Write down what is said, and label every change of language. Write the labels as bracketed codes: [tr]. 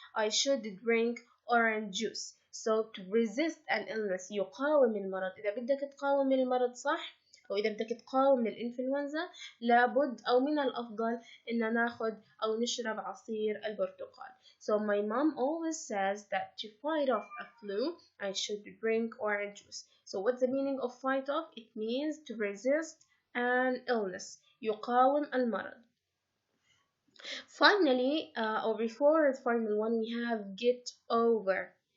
[en] I should drink orange juice. So to resist an illness [ar] يقاوم المرض. إذا بدك تقاوم المرض صح أو إذا بدك تقاوم الإنفلونزا لابد أو من الأفضل إن ناخد أو نشرب عصير البرتقال. [en] So my mom always says that to fight off a flu I should drink orange juice. So what's the meaning of fight off? It means to resist an illness. [ar] يقاوم المرض. [en] Finally, or before the final one, we have get over.